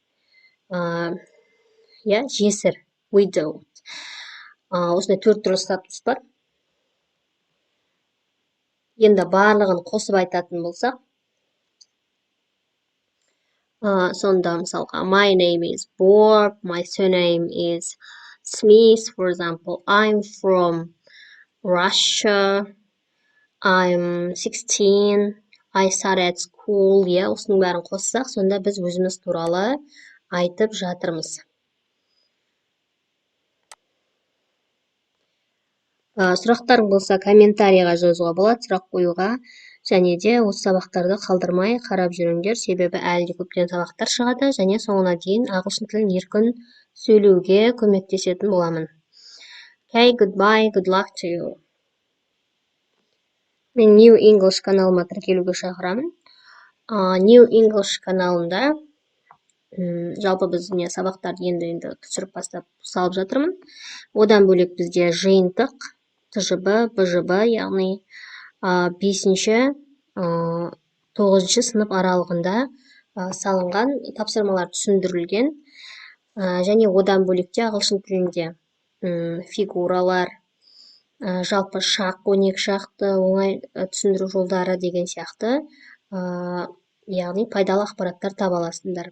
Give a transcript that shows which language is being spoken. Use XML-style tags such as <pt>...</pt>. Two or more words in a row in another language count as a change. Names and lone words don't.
<kk>Жесір, widowed. Осындай 4 түрлі статус бар. Енді барлығын қосып айтатын болсақ, сонда мысалға,</kk> <en>my name is Bob, my surname is Smith, for example. I'm from Russia. I'm 16. I study at school.</en> <kk>Осының бәрін қоссақ, сонда біз өзіміз туралы айтып жатырмыз. Сұрақтарың болса, комментарийға жазуға болады, сұрақ қоюға, және де осы сабақтарды қалдырмай қарап жүріңдер, себебі әлі де көптеген сабақтар шығады, және соңына дейін ағылшын тілін еркін сөйлеуге көмектесетін боламын.</kk> <en>Okay, goodbye, good luck to you.</en> <kk>Мен New English каналыма тіркелуге шақырамын. New English каналында жалпы біз сабақтарды енді түсіріп бастап салып жатырмын. Одан бөлек бізде жиынтық, ТЖБ, БЖБ, яғни 5-9 сынып аралығында салынған тапсырмалар түсіндірілген, және одан бөлекте ағылшын тілінде фигуралар, жалпы шақ, 12 шақты оңай түсіндіру жолдары деген сияқты, яғни пайдалы ақпараттар таба аласыңдар.</kk>